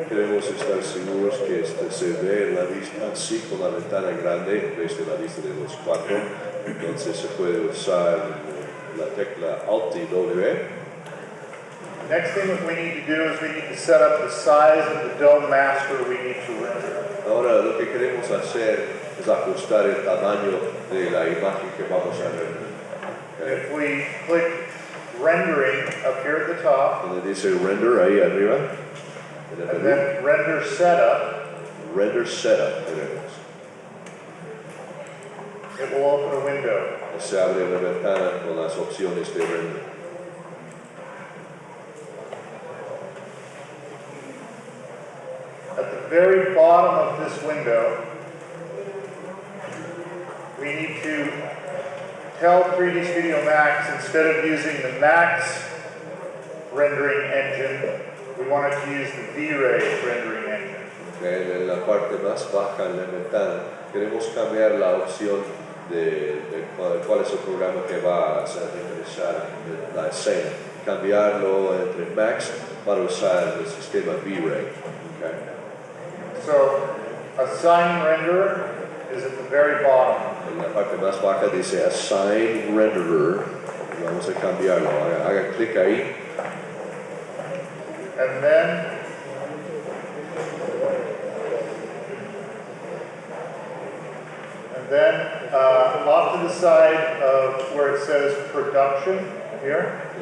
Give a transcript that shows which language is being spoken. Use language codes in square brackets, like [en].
[es] Queremos estar seguros que se ve en la vista así con la ventana grande en vez de la vista de los 4. Entonces se puede usar la tecla Alt y W. [en] Next thing that we need to do is we need to set up the size of the dome master we need to render. [es] Ahora lo que queremos hacer es ajustar el tamaño de la imagen que vamos a render. [en] If we click rendering up here at the top, [es] Donde dice render ahí arriba, [en] and then render setup, [es] render setup tenemos. [en] it will open a window. [es] Se abre una ventana con las opciones de render. [en] At the very bottom of this window, we need to tell 3D Studio Max, instead of using the Max rendering engine, we wanted to use the V-Ray rendering engine. [es] Okay, en la parte más baja de la ventana queremos cambiar la opción de cuál es el programa que va a hacer ingresar la escena. Cambiarlo entre Max para usar el sistema V-Ray. Okay. [en] So, assign renderer is at the very bottom. [es] En la parte más baja dice Assign Renderer. Vamos a cambiarlo. Haga clic ahí. [en] And then off to the side of where it says production here,